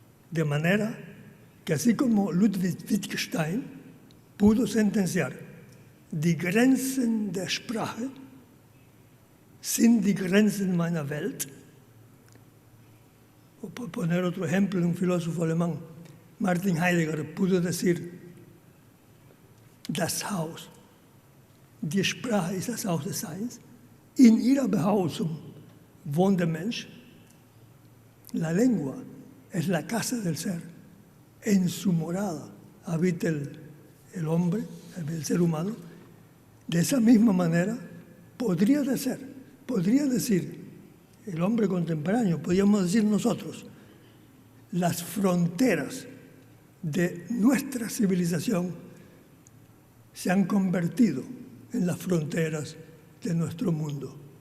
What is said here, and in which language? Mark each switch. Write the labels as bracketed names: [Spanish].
[Spanish] De manera que, así como Ludwig Wittgenstein pudo sentenciar [German] die Grenzen der Sprache sind die Grenzen meiner Welt, [Spanish] o por poner otro ejemplo de un filósofo alemán, Martin Heidegger pudo decir [German] das Haus, die Sprache ist das Haus des Seins. In ihrer Behausung wohnt der Mensch. [Spanish] La lengua es la casa del ser. En su morada habita el hombre, el ser humano. De esa misma manera podría decir el hombre contemporáneo, podríamos decir nosotros, las fronteras de nuestra civilización se han convertido en las fronteras de nuestro mundo.